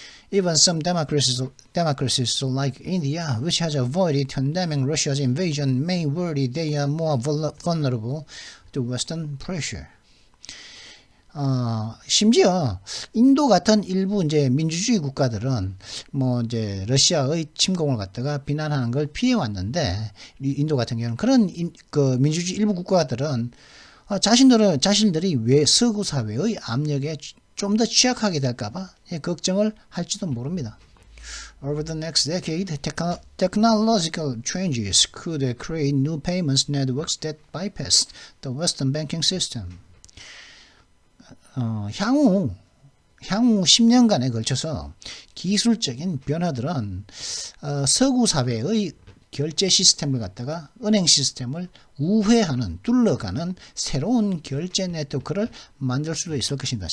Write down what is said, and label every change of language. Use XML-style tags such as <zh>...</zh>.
<en>Even some democracies like India, which has avoided condemning Russia's invasion, may worry they are more vulnerable to Western pressure.</en> <ko>심지어 인도 같은 일부 이제 민주주의 국가들은 뭐 이제 러시아의 침공을 갖다가 비난하는 걸 피해 왔는데, 인도 같은 경우는 그런 그 민주주의 일부 국가들은 자신들이 왜 서구 사회의 압력에 좀 더 취약하게 될까봐 걱정을 할지도 모릅니다.</ko> <en>Over the next decade, technological changes could create new payments networks that bypass the Western banking system.</en> <ko>향후 10년간에 걸쳐서 기술적인 변화들은 서구 사회의 결제 시스템을 갖다가 은행 시스템을 우회하는, 둘러가는 새로운 결제 네트워크를 만들 수도 있을 것입니다.</ko>